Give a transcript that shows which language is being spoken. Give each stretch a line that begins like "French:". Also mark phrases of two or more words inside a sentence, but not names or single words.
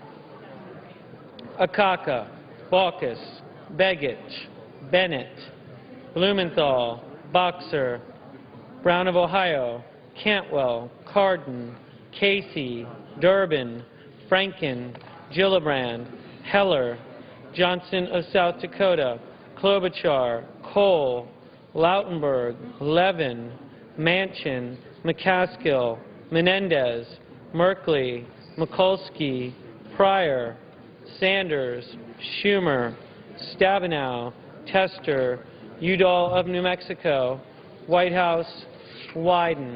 English: Akaka, Baucus, Begich, Bennett, Blumenthal, Boxer, Brown of Ohio, Cantwell, Cardin, Casey, Durbin, Franken, Gillibrand, Heller, Johnson of South Dakota, Klobuchar, Cole, Lautenberg, Levin, Manchin, McCaskill, Menendez, Merkley, Mikulski, Pryor, Sanders, Schumer, Stabenow, Tester, Udall of New Mexico, Whitehouse, Wyden.